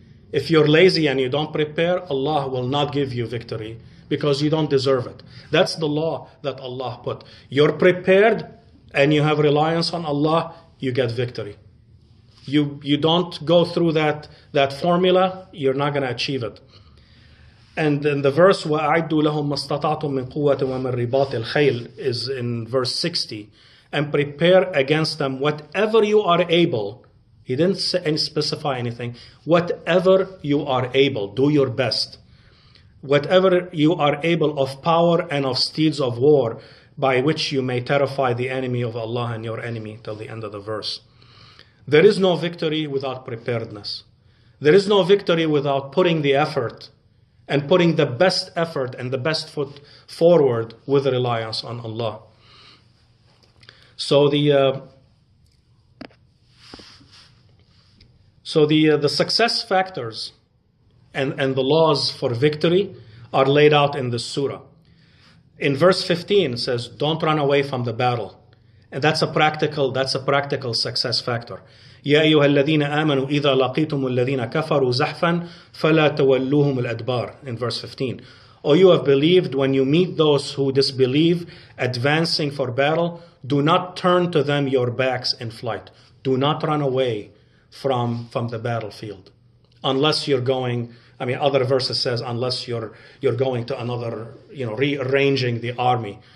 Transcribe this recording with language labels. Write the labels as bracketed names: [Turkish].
[English] If you're lazy and you don't prepare, Allah will not give you victory because you don't deserve it. That's the law that Allah put. You're prepared and you have reliance on Allah, you get victory. You don't go through that formula, you're not going to achieve it. And in the verse [Arabic] وَأَعِدُّوا لَهُمْ مَا اسْتَطَعْتُم مِّن قُوَّةٍ وَمِن رِّبَاطِ الْخَيْلِ [English] is in verse 60. And prepare against them whatever you are able. He didn't specify anything. Whatever you are able, do your best. Whatever you are able of power and of steeds of war, by which you may terrify the enemy of Allah and your enemy, till the end of the verse. There is no victory without preparedness. There is no victory without putting the effort and putting the best effort and the best foot forward with reliance on Allah. So the success factors and the laws for victory are laid out in this surah. In verse 15 it says, don't run away from the battle. And that's a practical success factor. [Arabic] يا أيها الذين آمنوا إذا لقيتم الذين كفروا زحفا فلا تولوهم الأدبار. [English] In verse 15. O you have believed, when you meet those who disbelieve advancing for battle, do not turn to them your backs in flight. Do not run away from the battlefield. Unless you're going, other verses says unless you're going to another, rearranging the army.